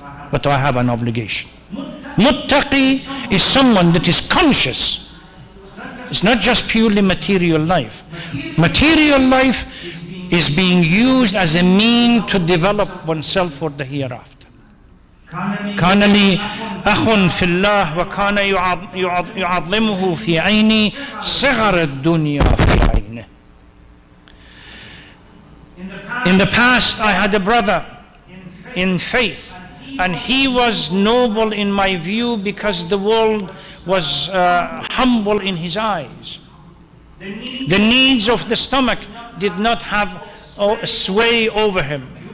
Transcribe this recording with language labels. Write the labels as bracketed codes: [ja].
[en] But I have an obligation. Muttaqi is someone that is conscious. It's not just purely material life. Material life is being used as a mean to develop oneself for the hereafter. [ar] كان لي أخ في الله وكان يعظمه في عيني صغر الدنيا في عينه. [en] In the past, I had a brother in faith, and he was noble in my view because the world was humble in his eyes. The needs of the stomach did not have a sway over him.